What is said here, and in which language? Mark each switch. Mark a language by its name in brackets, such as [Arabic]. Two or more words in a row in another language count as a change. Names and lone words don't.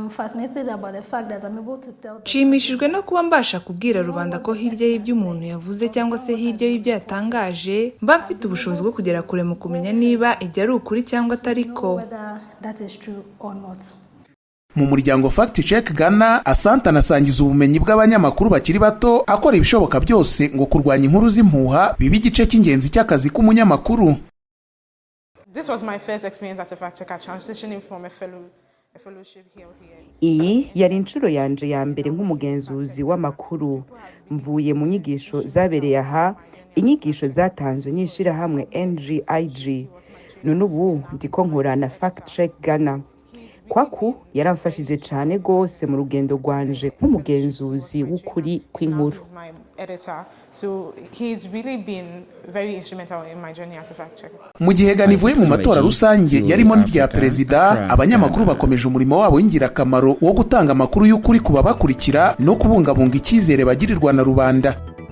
[Kinyarwanda] nshimishijwe no kuba mbasha kubwira rubanda ko hirya y'ibyo umuntu yavuze cyangwa se hirya y'ibyo yatangaje mba mfite ubushobozi bwo kugera kure mu kumenya niba ibyo ari ukuri cyangwa atari ko. mu muryango Fact Check Gana, Asante anasangiza ubumenyi bw'abanyamakuru bakiri bato akora ibishoboka byose ngo kurwanya inkuru z'impuha biba igice cy'ingenzi cy'akazi k'umunyamakuru. [English] This was my first experience as a fact checker, transitioning from a fellowship here. [Rundi] Iyi yari inshuro yanje ya mbere nk'umugenzuzi w'amakuru. Mvuye mu nyigisho zabereye aha, inyigisho zatanzwe n'ishirahamwe NGIG. None ubu ndiko nkora na Fact Check Gana. Kwaku yaramfashije cyane gose mu rugendo rwanje nk'umugenzuzi w'ukuri kw'inkuru. [Kinyarwanda] Mu gihe Gana ivuye mu matora rusange yarimo n'irya perezida, abanyamakuru bakomeje umurimo wabo w'ingirakamaro wo gutanga amakuru y'ukuri ku babakurikira no kubungabunga icyizere bagirirwa na rubanda.